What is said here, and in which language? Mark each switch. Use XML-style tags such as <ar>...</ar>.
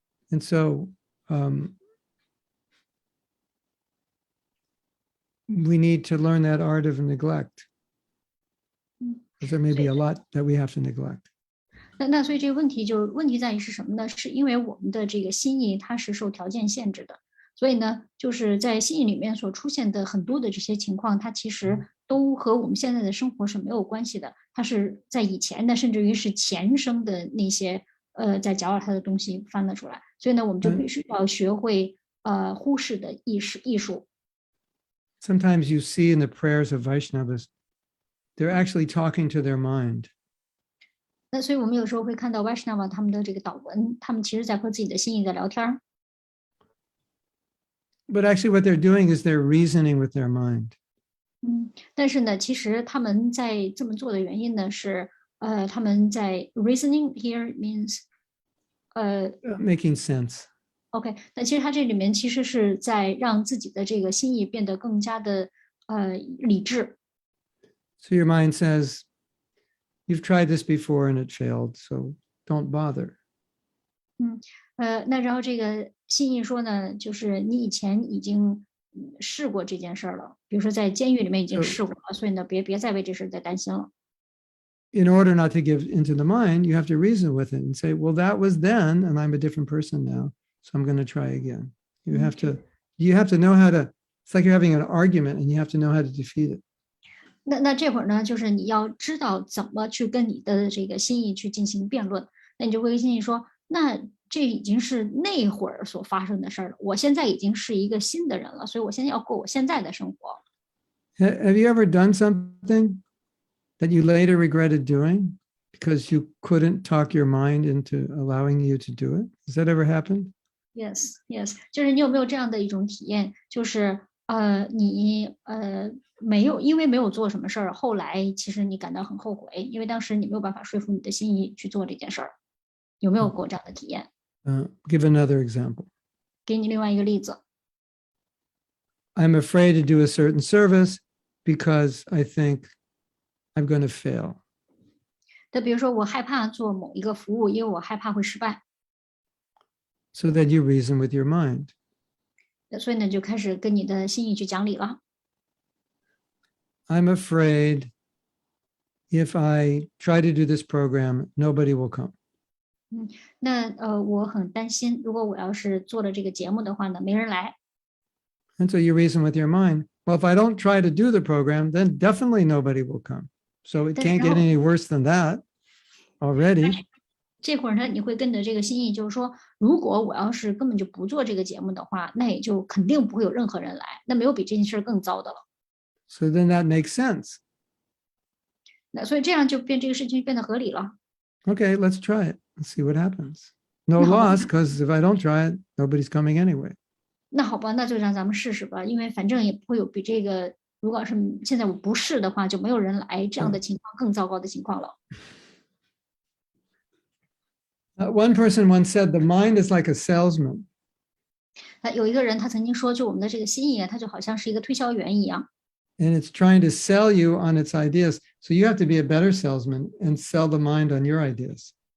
<en>And so we need to learn that art of neglect. because there may be a lot that we have to neglect.</en> <zh>那所以这个问题在于是什么呢？是因为我们的这个心意它是受条件限制的，所以呢，就是在心意里面所出现的很多的这些情况，它其实都和我们现在的生活是没有关系的，它是在以前的，甚至于是前生的那些在搅扰它的东西翻了出来，所以呢，我们就必须要学会忽视的艺术。</zh> <en>Sometimes you see in the prayers of Vaishnavas, they're actually talking to their mind.</en> <zh>那所以我们有时候会看到 Vaishnava 他们的这个祷文，他们其实在和自己的心意在聊天。</zh> <en>But actually what they're doing is they're reasoning with their mind.</en> <zh>但是呢，其实他们在这么做的原因呢，是他们在</zh> <en>reasoning here means making sense.</en> <zh>OK， 那其实他这里面其实是在让自己的这个心意变得更加的理智。</zh> <en>So your mind says, you've tried this before and it failed, so don't bother.</en> <zh>那然后这个心意说呢，就是你以前已经试过这件事儿了，比如说在监狱里面已经试过了，所以呢，别再为这事再担心了。</zh> <en>In order not to give into the mind, you have to reason with it and say, well, that was then, and I'm a different person now, so I'm going to try again. You have to know how to, it's like you're having an argument and you have to know how to defeat it.</en> <zh>那这会儿呢，就是你要知道怎么去跟你的这个心意去进行辩论，那你就会跟心意说，那这已经是那会儿所发生的事儿了，我现在已经是一个新的人了，所以我现在要过我现在的生活。</zh> <en>Have you ever done something that you later regretted doing because you couldn't talk your mind into allowing you to do it? Has that ever happened?</en> <zh>Yes, 就是你有没有这样的一种体验，就是你没有做什么事儿，后来其实你感到很后悔，因为当时你没有办法说服你的心意去做这件事儿，有没有过这样的体验？</zh> <en>Give another example.</en> <zh>给你另外一个例子。</zh> <en>I'm afraid to do a certain service because I think I'm going to fail.</en> <zh>那比如说我害怕做某一个服务，因为我害怕会失败，</zh> <en>So then you reason with your mind.</en> <zh>所以呢就开始跟你的心意去讲理了。</zh> <en>I'm afraid if I try to do this program, nobody will come.</en> <zh>那我很担心，如果我要是做了这个节目的话呢，没人来。</zh> <en>And so you reason with your mind, well, if I don't try to do the program, then definitely nobody will come. So it can't get any worse than that already.</en> <zh>这会儿呢，你会跟着这个心意，就是说，如果我要是根本就不做这个节目的话，那也就肯定不会有任何人来，那没有比这件事更糟的了。</zh> <en>So then that makes sense.</en> <zh>那所以这样就这个事情变得合理了。</zh> <en>Okay, let's try it. Let's see what happens. No loss, because if I don't try it, nobody's coming anyway.</en> <zh>那好吧，那就让咱们试试吧，因为反正也不会有比这个，如果是现在我不试的话，就没有人来，这样的情况更糟糕的情况了。</zh> <en>One person once said, the mind is like a salesman.</en> <zh>那有一个人他曾经说，就我们的这个心意，它就好像是一个推销员一样。</zh> <en>And it's trying to sell you on its ideas. So you have to be a better salesman and sell the mind on your ideas.</en>